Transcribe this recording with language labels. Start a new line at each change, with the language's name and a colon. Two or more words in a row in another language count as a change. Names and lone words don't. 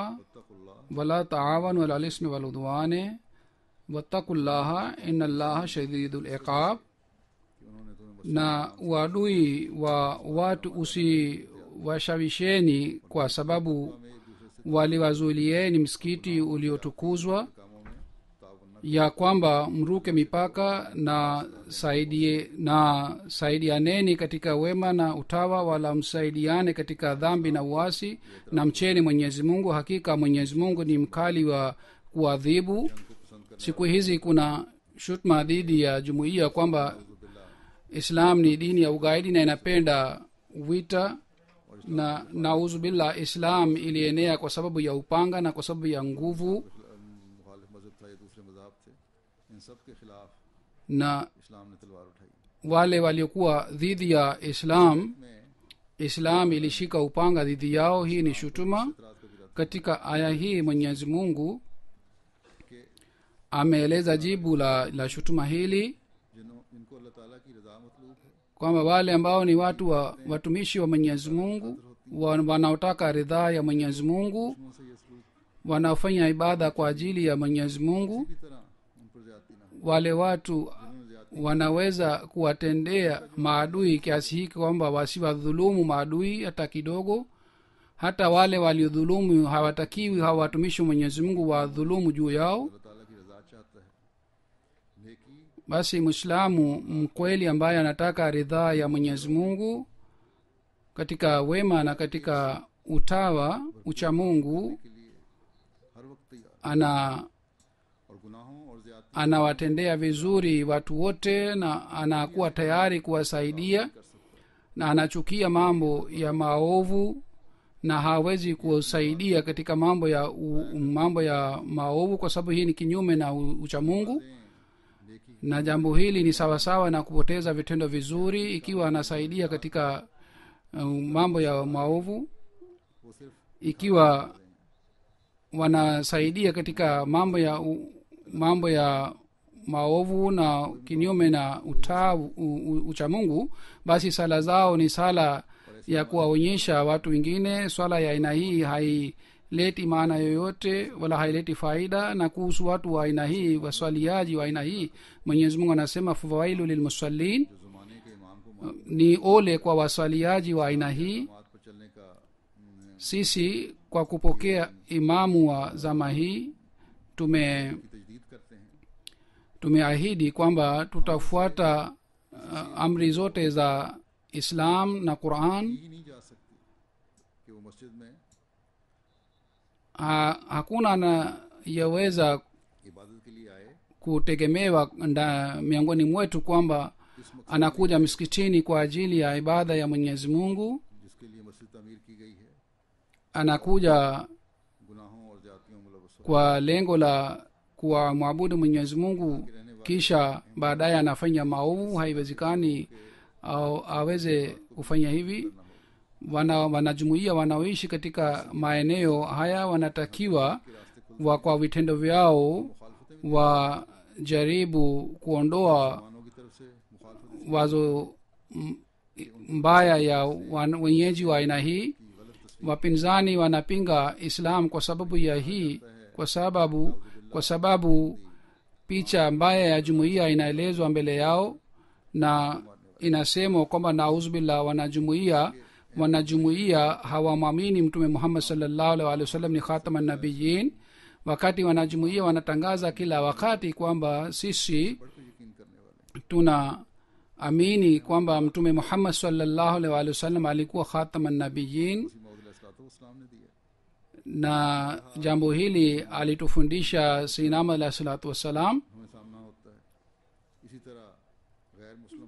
Arabic: वत्तकुल्लाह, ولا تعاونوا على الإثم والعدوان واتقوا الله إن الله شديد العقاب.
Urdu: کہ انہوں نے تمہیں
Swahili: Na uadui wa watu usiwashawisheni kwa sababu waliwazuilieni msikiti uliotukuzwa,
Urdu: کاموں میں تعاون نہ
Swahili: ya kwamba mruke mipaka na saidianeni katika wema na utawa, wala msaidiane katika dhambi na uasi, na mcheni Mwenyezi Mungu, hakika Mwenyezi Mungu ni mkali wa kuadhibu. Siku hizi kuna shutma dhidi ya jumuiya kwamba Islam ni dini ya ugaidi na inapenda vita, na
Arabic: نعوذ بالله,
Swahili: Islam ilienea kwa sababu ya upanga na kwa sababu ya nguvu,
Urdu: مخالف مذہب تھا یا دوسرے مذہب تھے، ان سب کے خلاف
Swahili: na
Urdu: اسلام نے تلوار اٹھائی.
Swahili: wale waliokuwa dhidi ya Islam,
Urdu: में
Swahili: Islam ilishika upanga dhidi yao. Hii ni shutuma.
Urdu: اعتراض کا بھی رد
Swahili: Katika aya hii Mwenyezi Mungu
Urdu: कि
Swahili: ameeleza jibu la shutuma hili
Urdu: جن کو اللہ تعالیٰ کی رضا مطلوب ہے,
Swahili: kwamba wale ambao ni watumishi wa Mwenyezi Mungu wanaotaka ridhaa ya Mwenyezi Mungu,
Urdu: ان سے یہ سلوک
Swahili: wanaofanya ibada kwa ajili ya Mwenyezi Mungu,
Urdu: کی طرح ان پر زیادتی نہ ہو.
Swahili: wale watu wanaweza kuwatendea maadui kiasi hiki kwamba wasiwadhulumu maadui hata kidogo. hata wale waliodhulumu hawatakiwi hawa watumishi wa mwenyezi mungu wadhulumu juu yao.
Urdu: اللہ تعالیٰ کی رضا چاہتا ہے. नेकी
Swahili: basi mwislamu mkweli ambaye anataka ridhaa ya mwenyezi mungu katika wema na katika utawa uchamungu
Urdu: کے لیے ہر وقت تیار
Swahili: ana
Urdu: اور گناہوں اور زیادتی
Swahili: anawatendea vizuri watu wote na anakuwa tayari kuwasaidia na anachukia mambo ya maovu na hawezi kusaidia katika mambo ya maovu kwa sababu hii ni kinyume na uchamungu.
Urdu: नेकी
Swahili: na jambo hili ni sawasawa na kupoteza vitendo vizuri ikiwa anasaidia katika mambo ya maovu.
Urdu: وہ صرف
Swahili: ikiwa wanasaidia katika mambo ya maovu na kinyume na uchamungu, basi sala zao ni sala ya kuwaonyesha watu wengine. swala ya aina hii haileti maana yoyote wala haileti faida. na kuhusu watu wa aina hii, waswaliaji wa aina hii, mwenyezi mungu anasema
Arabic: فويل للمصلين,
Urdu: جو زمانے کے امام کو
Swahili: ni ole kwa waswaliaji wa aina hii.
Urdu: مات پر چلنے کا
Swahili: sisi kwa kupokea imamu wa zama hii
Urdu: کی تجدید کرتے ہیں.
Swahili: tumeahidi kwamba tutafuata amri zote za islam na quran.
Urdu: ہی نہیں جا سکتی کہ وہ مسجد میں
Swahili: Hakuna anayeweza
Urdu: عبادت کے لیے آئے
Swahili: kutegemewa miongoni mwetu kwamba anakuja msikitini kwa ajili ya ibada ya mwenyezi mungu,
Urdu: جس کے لیے مسجد تعمیر کی گئی ہے,
Swahili: anakuja
Urdu: گناہوں اور زیادتیوں ملوث ہو
Swahili: kwa lengo la kuwamwabudu mwenyezi mungu kisha baadaye anafanya maovu. haiwezekani au aweze kufanya hivi. wanajumuia wanaoishi katika maeneo haya wanatakiwa kwa vitendo vyao wajaribu kuondoa
Urdu: مسلمانوں کی طرف سے مخالفت
Swahili: wazo mbaya ya wenyeji wa aina hii. wapinzani wanapinga islam kwa sababu ya hii, kwa sababu picha mbaya ya jumuiya inaelezwa mbele yao na inasemwa kwamba nauzubillah, wanajumuiya hawamwamini mtume muhammad
Arabic: صلى الله عليه وسلم
Swahili: ni
Arabic: خاتم النبيين,
Swahili: wakati wanajumuiya wanatangaza kila wakati kwamba sisi
Urdu: بڑھ کر یقین کرنے والے
Swahili: tuna amini kwamba mtume muhammad
Arabic: صلى الله عليه وسلم
Swahili: alikuwa
Arabic: خاتم النبيين.
Urdu: اسلام نے دیا.
Swahili: na jambo hili alitufundisha sinama
Arabic: عليه الصلاة والسلام.
Urdu: ہمیں سامنا ہوتا ہے اسی طرح غیر مسلم